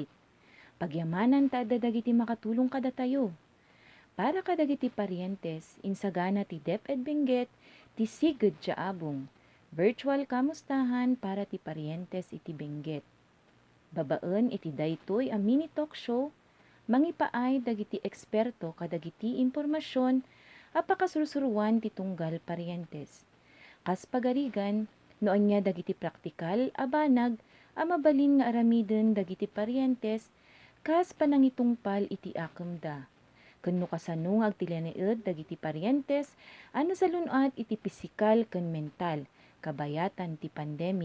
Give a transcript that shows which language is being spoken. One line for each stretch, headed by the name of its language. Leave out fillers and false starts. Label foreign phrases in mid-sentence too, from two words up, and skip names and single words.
Iloko: Pagyamanan ta dagiti makatulong kada tayo. Para kadagiti parientes, insagana ti DepEd Benguet, ti Sigud Jaabong, virtual kamustahan para ti parientes iti Benguet. Babaen iti daytoy a
English: mini talk show,
Iloko: mangipaay dagiti eksperto kadagiti impormasyon a pakasursuruan ti tunggal parientes. Kas pagarigan, noon niya dagiti praktikal a banag a mabalin nga aramiden dagiti parientes kas panangitungpal iti akem da. Ken no kasano nga agtilyaneed dagiti parientes ano sa lunat iti pisikal ken mental kabayatan ti pandemic.